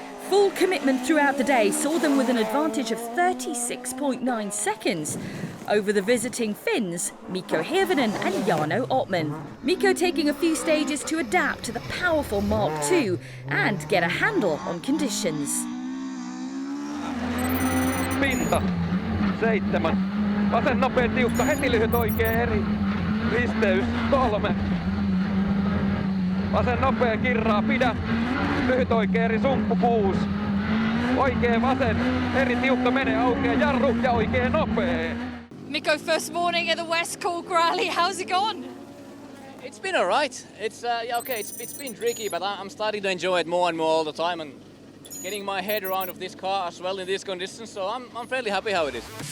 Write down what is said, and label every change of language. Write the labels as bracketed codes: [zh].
[en] Full commitment throughout the day saw them with an advantage of 36.9 seconds over the visiting Finns, Mikko Hirvonen and Jarno Ottman. Mikko taking a few stages to adapt to the powerful Mark II and get a handle on conditions. [fi] Pinta, 7, Vasen nopea tiukka, heti lyhyt oikea eri. Risteys 3. Vasen nopea kirraa, pidä. Lyhyt oikea eri, sumppu 6. Oikea vasen, eri tiukka, mene aukea, jarru ja oikea nopea. [en] Mikko, first morning at the West Cork Rally. How's it gone? It's been alright. It's it's been tricky, but I'm starting to enjoy it more and more all the time, and getting my head around of this car as well in these conditions. So I'm fairly happy how it is.